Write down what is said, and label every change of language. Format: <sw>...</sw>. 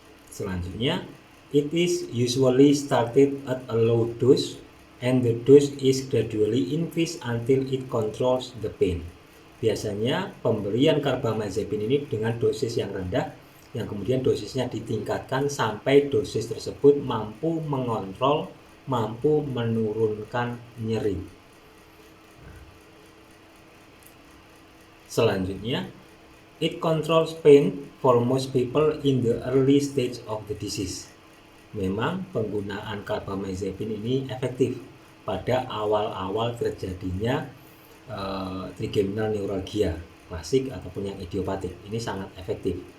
<id>Selanjutnya,</id> <en>it is usually started at a low dose and the dose is gradually increased until it controls the pain.</en> <id>Biasanya pemberian carbamazepine ini dengan dosis yang rendah, yang kemudian dosisnya ditingkatkan sampai dosis tersebut mampu mengontrol, mampu menurunkan nyeri. Selanjutnya,</id> <en>it controls pain for most people in the early stage of the disease.</en> <id>Memang penggunaan carbamazepine ini efektif pada awal-awal terjadinya trigeminal neuralgia klasik ataupun yang idiopatik. Ini sangat efektif.</id>